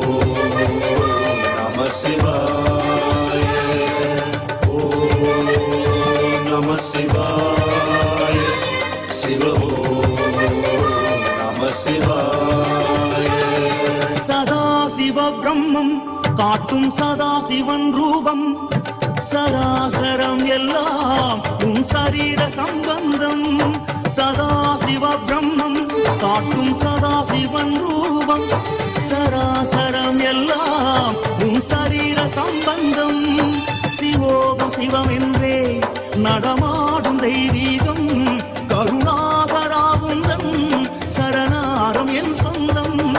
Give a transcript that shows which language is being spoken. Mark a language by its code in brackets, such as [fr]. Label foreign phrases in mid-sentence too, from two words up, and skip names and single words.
[sa] नमः शिवाय ॐ नमः शिवाय शिव ॐ नमः शिवाय [ta] சதாசிவ பிரம்மம் காட்டும் சதாசிவன் ரூபம் சராசரம் எல்லாம் உன் சரீர சம்பந்தம் சதாசிவ பிரம்மம் காட்டும் சதாசிவன் ரூபம் சராசரம் எல்லாம் உன் சரீர சம்பந்தம் [sa] शिवोऽहम् शिवम् [ta] என்றே நடமாடும் தெய்வீகம் கருணாகராகுந்தன் சரணாரம் என் சொந்தம்